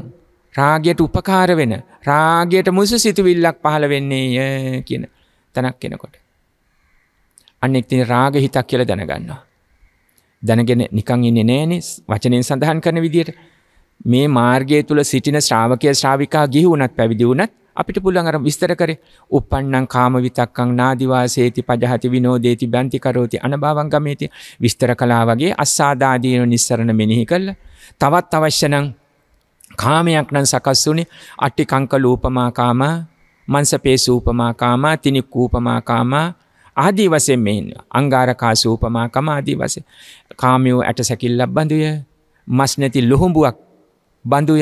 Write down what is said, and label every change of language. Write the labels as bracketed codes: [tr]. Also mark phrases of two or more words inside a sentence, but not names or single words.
[si] රාගයට උපකාර වෙන, රාගයට මුසු සිතුවිල්ලක් පහළ වෙන්නේ කියන තැනක් එනකොට අනෙක් තියෙන රාග හිතක් කියලා දැනගන්නවා. දැනගෙන නිකන් ඉන්නේ නෑනේ. වචනෙන් සඳහන් කරන විදිහට මේ මාර්ගය තුල සිටින ශ්‍රාවකයා ශ්‍රාවිකා ගිහි වුණත් පැවිදි වුණත් අපිට පුළුවන් අර විස්තර කරේ [pi] uppannam kama vitakkam nadivaseeti pajahati vinodeti banti karoti anabavam gameti [si] විස්තර කළා වගේ [pi] අස්සාදාදීන නිස්සරණ [si] මෙනෙහි කළා. තවත් අවශ්‍ය නම් කාමයක් නම් සකස් වුනේ [pi] අට්ටි කංක ලූපමා කාම, මන්සපේසූපමා කාම, තිනික්කූපමා කාම [si] ආදී වශයෙන් මෙන්න [pi] අංගාරකාසූපමා කාම [si] ආදී වශයෙන් කාමියෝ ඇට සැකිල්ලක් බඳුය, මස් නැති ලොහුඹුවක් බඳුය.